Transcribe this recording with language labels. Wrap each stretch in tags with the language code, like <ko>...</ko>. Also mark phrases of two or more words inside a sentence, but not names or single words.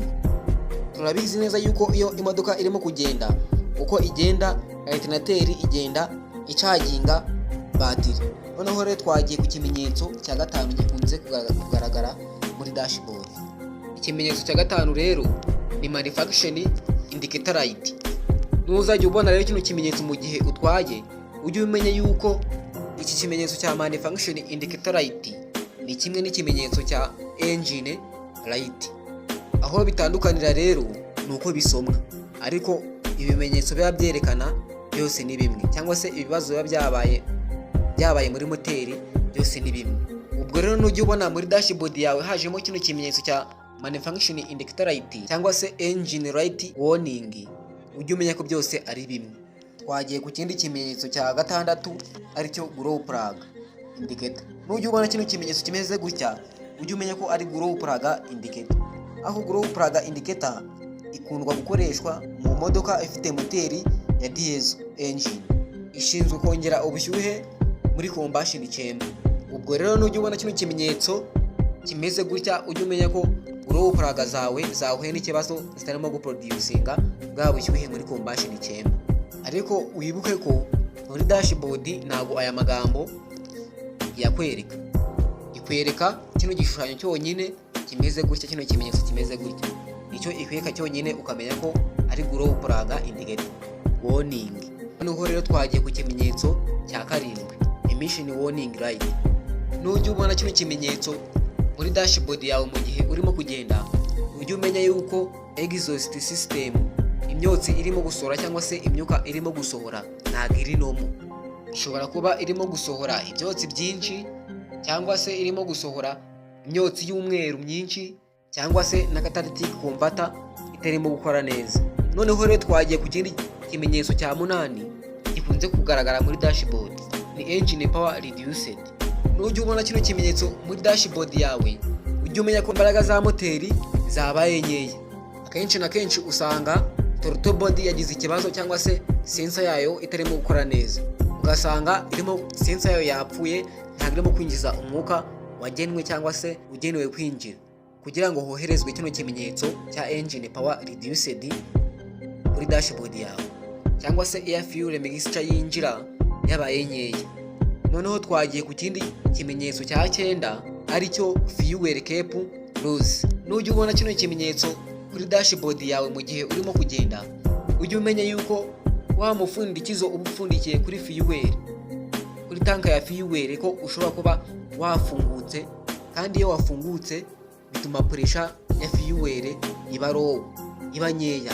<rw>Turabizi neza yuko iyo imodoka irimo kugenda, uko igenda alternateri igenda icaginga battery. Noneho rero twagiye ku kimenyetso cya gatanu gikunze kugaragara muri dashboard. Ikimenyetso cya gatanu rero ni</rw> <en>manufacturing indicator light.</en> <rw>Nuzajya ubona rero kino kimenyetso mu gihe utwaye, ujye umenya yuko iki kimenyetso cya</rw> <en>manufacturing indicator light</en> <rw>ni kimwe n'ikimenyetso cya</rw> <en>engine light.</en> <rw>Aho bitandukanira rero ni uko bisomwa, ariko ibimenyetso biba byerekana byose ni bimwe, cyangwa se ibibazo biba byabaye muri moteri byose ni bimwe. Ubwo rero nujya ubona muri dashboard yawe hajemo kino kimenyetso cya</rw> <en>manufacturing indicator light</en> <rw>cyangwa se</rw> <en>engine light warning,</en> <rw>ujye umenya ko byose ari bimwe. Twagiye ku kindi kimenyetso cya gatandatu, aricyo</rw> <en>glow plug indicator.</en> <rw>Nujya ubona kino kimenyetso kimeze gutya, ujye umenya ko ari</rw> <en>glow plug indicator.</en> <rw>Aho</rw> <en>glow plug indicator</en> <rw>ikundwa gukoreshwa mu modoka ifite moteri ya</rw> <en>diesel engine,</en> <rw>ishinzwe kongera ubushyuhe muri</rw> <en>combustion chamber.</en> <rw>Ubwo rero nujya ubona kino kimenyetso kimeze gutya, ujye umenya ko</rw> <en>glow plug</en> <rw>zawe zahuye n'ikibazo, zitarimo guproducinga bwa bushyuhe muri</rw> <en>combustion chamber.</en> <rw>Ariko wibuke ko muri dashboard ntago aya magambo yakwereka, ikwereka kino gishushanyo cyonyine kimeze gutya, kino kimenyetso kimeze gutya, nicyo ikwereka cyonyine, ukamenya ko ari</rw> <en>glow plug indicator warning.</en> <rw>Noneho rero twagiye ku kimenyetso cya karindwi,</rw> <en>emission warning light.</en> <rw>Nujya ubona kino kimenyetso muri dashboard yawe mu gihe urimo kugenda, ujye umenya yuko</rw> <en>exhaust system,</en> <rw>imyotsi irimo gusohora cyangwa se imyuka irimo gusohora ntabwo iri nomo. Ishobora kuba irimo gusohora ibyotsi byinshi, cyangwa se irimo gusohora imyotsi y'umweru myinshi, cyangwa se na</rw> <en>catalytic converter</en> <rw>itarimo gukora neza. Noneho rero twagiye ku kindi kimenyetso cya munani gikunze kugaragara muri dashboard, ni</rw> <en>engine power reduced.</en> <rw>Nujya ubona kino kimenyetso muri dashboard yawe, ujye umenya ko imbaraga za moteri zabaye nkeya. Akenshi na kenshi usanga</rw> <en>throttle body</en> <rw>yagize ikibazo cyangwa se sensor yayo itarimo gukora neza. ugasanga irimo sensa yayo yapfuye, ntabwo irimo kwinjiza umwuka wagenwe cyangwa se ugenewe kwinjira kugira ngo hoherezwe kino kimenyetso cya</rw> <en>engine power reduced</en> <rw>kuri dashboard yawe, cyangwa se</rw> <en>air fuel mixture</en> <rw>yinjira yabaye nkeya. Noneho twagiye ku kindi kimenyetso cya 9 aricyo</rw> <en>fuel cap loss.</en> <rw>Nujya ubona kino kimenyetso kuri dashboard yawe mu gihe urimo kugenda, ujye umenya yuko wa mufundikizo uba upfundikiye kuri fuel, kuri tanka ya fuel, ko ushobora kuba wafungutse, kandi iyo wafungutse bituma pressure ya fuel iba low, iba nkeya.</rw>